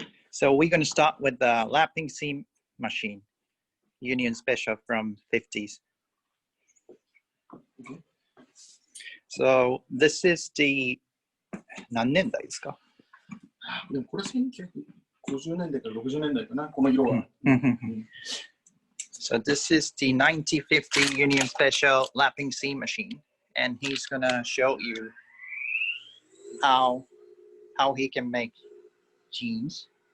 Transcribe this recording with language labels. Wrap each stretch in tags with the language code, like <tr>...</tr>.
<en>So we're going to start with the lapping seam machine, Union Special from 50s. So this is the</en> <ja>何年代ですか？でもこれ1950年代から60年代かな、この色は。</ja> <en>So this is the 9050 Union Special lapping seam machine, and he's gonna show you how he can make jeans.</en>